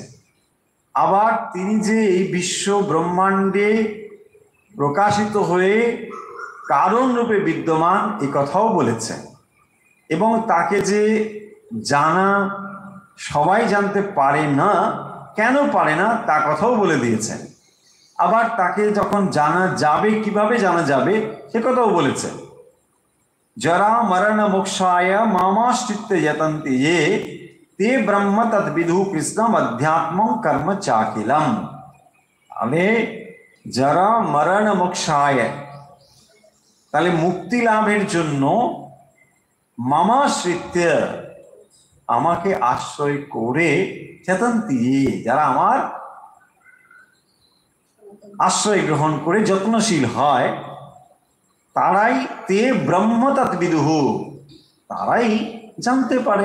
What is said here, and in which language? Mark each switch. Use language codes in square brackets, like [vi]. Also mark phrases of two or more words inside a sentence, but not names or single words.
[bn] আবার তিনি যে এই বিশ্ব ব্রহ্মাণ্ডে প্রকাশিত হয়ে কারণ রূপে বিদ্যমান এই কথাও বলেছেন, এবং তাকে যে জানা সবাই জানতে পারে না, কেন পারে না তা কথাও বলে দিয়েছেন। আবার তাকে যখন জানা যাবে, কিভাবে জানা যাবে সে কথাও বলেছেন। [sa] जरा मरण मोक्षाय मामाश्रित्य यतन्ति ये ते ब्रह्म तद्विदु कृष्णम अध्यात्मं कर्म चाकिलम। अने जरा मरण मोक्षाय, [bn] তাহলে মুক্তি লাভের জন্য মামাশ্রিত্য, আমাকে আশ্রয় করে, চেতন্তি, যারা আমার আশ্রয় গ্রহণ করে যত্নশীল হয়, তারাই [sa] তে ব্রহ্ম তৎবিদুহু, [bn] তারাই জানতে পারে।